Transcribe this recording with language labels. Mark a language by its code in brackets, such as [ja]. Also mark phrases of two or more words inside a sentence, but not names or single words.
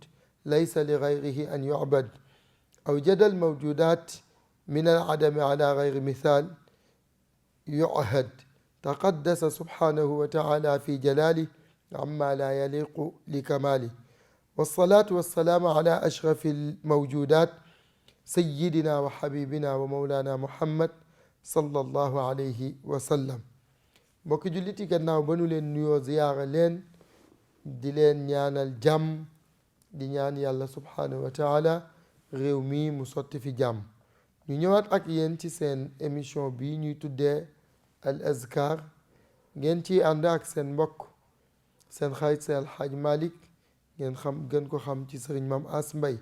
[ar] ليس لغيره أن يعبد، أوجد الموجودات من العدم على غير مثال يعهد، تقدس سبحانه وتعالى في جلاله عما لا يليق لكماله، والصلاة والسلام على أشرف الموجودات سيدنا وحبيبنا ومولانا محمد صلى الله عليه وسلم. [wo] mbokki julliti gannaaw ba nu leen nuyoo ziyaara leen di leen ñaanal jàmm di ñaan yàlla [ar] سبحانه وتعالى [wo] réew mi mu sotti fi jàmm. ñu ñëwaat ak yéen ci seen émission bi ñuy tuddee al azkar, ngeen ci ànd ak seen mbokk seen xarit seen alxaaj Malick, ngeen xam gën ko xam ci sëriñ Mam As Mbay.